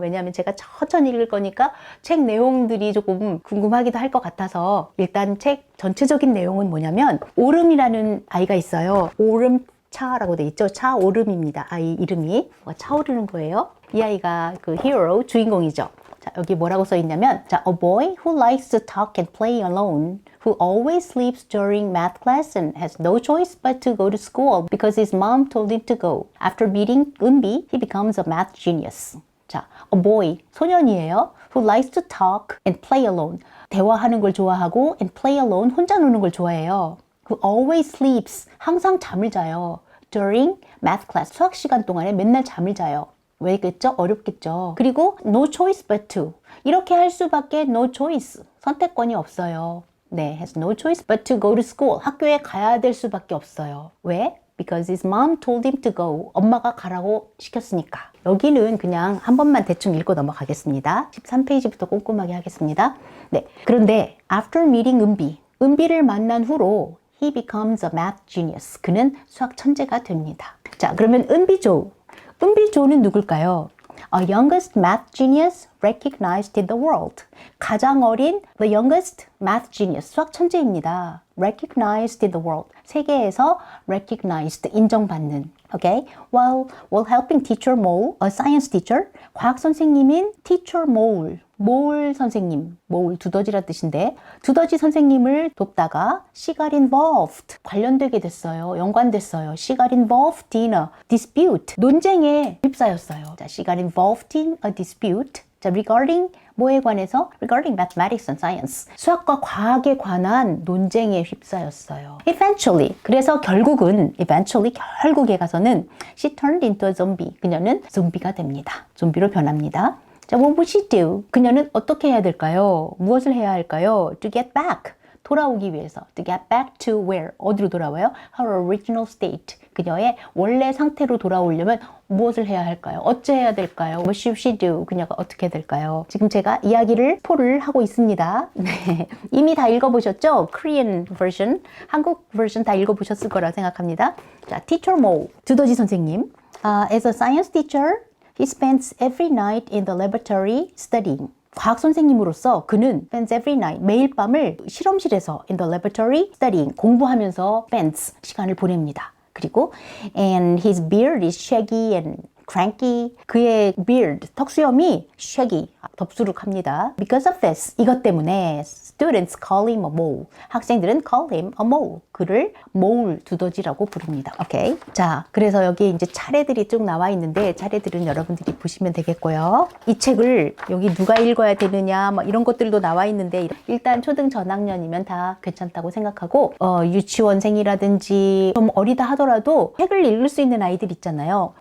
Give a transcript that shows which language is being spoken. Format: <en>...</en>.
<ko>왜냐하면 제가 천천히 읽을 거니까 책 내용들이 조금 궁금하기도 할 것 같아서 일단 책 전체적인 내용은 뭐냐면 오름이라는 아이가 있어요. 오름차라고 돼 있죠. 차오름입니다. 아이 이름이 차오르는 거예요. 이 아이가 히어로 주인공이죠.</ko> <en>자, 여기 뭐라고 써 있냐면 A boy who likes to talk and play alone, who always sleeps during math class and has no choice but to go to school because his mom told him to go. After meeting Eunbi, he becomes a math genius.</en> <ko>자,</ko> <en>a boy,</en> <ko>소년이에요.</ko> <en>Who likes to talk and play alone.</en> <ko>대화하는 걸 좋아하고</ko> <en>and play alone,</en> <ko>혼자 노는 걸 좋아해요.</ko> <en>Who always sleeps,</en> <ko>항상 잠을 자요.</ko> <en>During math class,</en> <ko>수학 시간 동안에 맨날 잠을 자요. 왜겠죠? 어렵겠죠.</ko> <en>그리고 no choice but to.</en> <ko>이렇게 할 수밖에 no choice. 선택권이 없어요. 네,</ko> <en>has no choice but to go to school.</en> <ko>학교에 가야 될 수밖에 없어요. 왜?</ko> <en>because his mom told him to go.</en> <ko>엄마가 가라고 시켰으니까. 여기는 그냥 한 번만 대충 읽고 넘어가겠습니다. 13페이지부터 꼼꼼하게 하겠습니다. 네. 그런데</ko> <en>after meeting</en> <ko>은비를 만난 후로</ko> <en>he becomes a math genius.</en> <ko>그는 수학 천재가 됩니다. 자, 그러면 은비조는 누굴까요?</ko> <en>A youngest math genius recognized in the world.</en> <ko>가장 어린</ko> <en>the youngest math genius,</en> <ko>수학 천재입니다.</ko> <en>recognized in the world.</en> <ko>세계에서 recognized, 인정받는.</ko> <en>Okay? While helping teacher Mole, a science teacher,</en> <ko>과학 선생님인</ko> <en>teacher Mole 선생님, Mole</en> <ko>두더지란 뜻인데 두더지 선생님을 돕다가</ko> <en>she got involved,</en> <ko>관련되게 됐어요. 연관됐어요.</ko> <en>She got involved in a dispute,</en> <ko>논쟁에 휩싸였어요.</ko> <en>자, she got involved in a dispute.</en> <ko>자,</ko> <en>regarding</en> <ko>뭐에 관해서?</ko> <en>Regarding mathematics and science.</en> <ko>수학과 과학에 관한 논쟁에 휩싸였어요.</ko> <en>Eventually,</en> <ko>그래서 결국에 가서는</ko> <en>she turned into a zombie.</en> <ko>그녀는 좀비가 됩니다. 좀비로 변합니다. 자,</ko> <en>what would she do?</en> <ko>그녀는 어떻게 해야 될까요? 무엇을 해야 할까요?</ko> <en>To get back.</en> <ko>돌아오기 위해서.</ko> <en>To get back to where?</en> <ko>어디로 돌아와요?</ko> <en>Her original state.</en> <ko>그녀의 원래 상태로 돌아오려면 무엇을 해야 할까요? 어찌해야 될까요?</ko> <en>What should she do?</en> <ko>그녀가 어떻게 될까요? 지금 제가 이야기를 포를 하고 있습니다. 네. 이미 다 읽어보셨죠? Korean version, 한국 version 다 읽어보셨을 거라 생각합니다. 자, Teacher Mo, 두더지 선생님.</ko> <en>As a science teacher, he spends every night in the laboratory studying.</en> <ko>과학 선생님으로서 그는</ko> <en>spends every night,</en> <ko>매일 밤을 실험실에서</ko> <en>in the laboratory studying,</en> <ko>공부하면서 spends, 시간을 보냅니다.</ko> <en>그리고 and his beard is shaggy and cranky.</en> <ko>그의 beard, 턱수염이 shaggy, 덥수룩합니다.</ko> <en>Because of this,</en> <ko>이것 때문에</ko> <en>students call him a mole.</en> <ko>학생들은</ko> <en>call him a mole.</en> <ko>그를 mole, 두더지라고 부릅니다. 오케이. 자, 그래서 여기 이제 차례들이 쭉 나와 있는데 차례들은 여러분들이 보시면 되겠고요. 이 책을 여기 누가 읽어야 되느냐 뭐 이런 것들도 나와 있는데 일단 초등 저학년이면 다 괜찮다고 생각하고 유치원생이라든지 좀 어리다 하더라도 책을 읽을 수 있는 아이들 있잖아요.</ko>